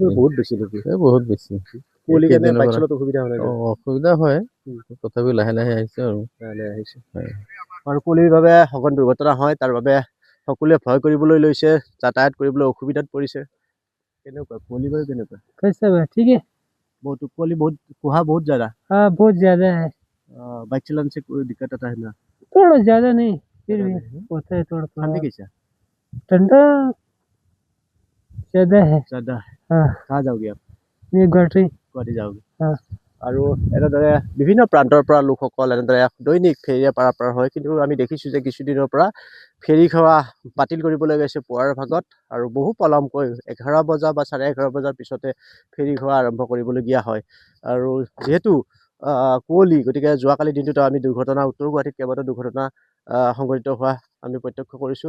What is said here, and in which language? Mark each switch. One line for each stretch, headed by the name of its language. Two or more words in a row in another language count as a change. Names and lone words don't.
Assamese: বহুত বেছি নেকি? বহুত বেছি। অসুবিধা হয়, তথাপি লাহে লাহে আহিছোঁ আৰু আৰু কুঁৱলীৰ বাবে সঘন দুৰ্ঘটনা হয়, তাৰ বাবে সকলোৱে ভয় কৰিবলৈ লৈছে, যাতায়াত কৰিবলৈ অসুবিধাত পৰিছে। কেনেকুৱা কুঁৱলী বাৰু কেনেকুৱা?
Hindi: ठीक है। बहुत कुंवली, बहुत कुहा बहुत ज्यादा। हाँ, बहुत ज्यादा है। बाइक चलाने से कोई दिक्कत आता है ना? थोड़ा ज्यादा नहीं, फिर भी होता है थोड़ा। ठंडी कैसा? ठंडा ज्यादा है। हाँ। कहाँ जाओगे आप? ये गुवाहाटी जाओगे? हाँ।
Assamese: আৰু এনেদৰে বিভিন্ন প্ৰান্তৰ পৰা লোকসকল এনেদৰে দৈনিক ফেৰীৰে পাৰাপাৰ হয়, কিন্তু আমি দেখিছোঁ যে কিছুদিনৰ পৰা ফেৰী সেৱা বাতিল কৰিবলৈ গৈছে পুৱাৰ ভাগত আৰু বহু পলমকৈ 11 বজা বা 11:30 বজাৰ পিছতে ফেৰী সেৱা আৰম্ভ কৰিবলগীয়া হয়। আৰু যিহেতু কুঁৱলী, গতিকে যোৱাকালি দিনটোত আমি দুৰ্ঘটনা, উত্তৰ গুৱাহাটীত কেইবাটাও দুৰ্ঘটনা সংঘটিত হোৱা আমি প্ৰত্যক্ষ কৰিছোঁ।